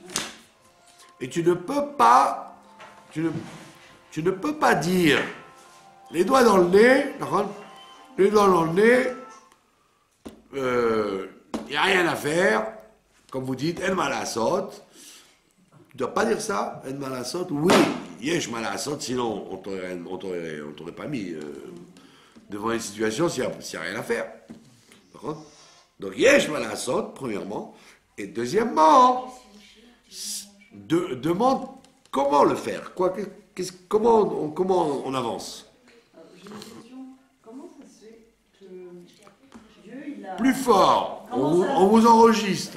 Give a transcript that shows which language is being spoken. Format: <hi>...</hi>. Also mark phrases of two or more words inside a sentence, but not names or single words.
<fr>Et tu ne peux pas dire les doigts dans le nez, d'accord, les doigts dans le nez, il n'y a rien à faire, comme vous dites,</fr> <he>אין מה לעשות.</he> <fr>Tu ne dois pas dire ça,</fr> <he>אין מה לעשות.</he> <fr>Oui,</fr> <he>יש מה לעשות,</he> <fr>sinon on t'aurait pas mis devant une situation s'il n'y a rien à faire. D'accord? Donc</fr> <he>יש מה לעשות,</he> <fr>premièrement. Et deuxièmement, demande comment le faire. Comment on avance. J'ai une question. Comment ça se fait que Dieu, il a... Plus fort, Comment ça- on vous enregistre.</fr>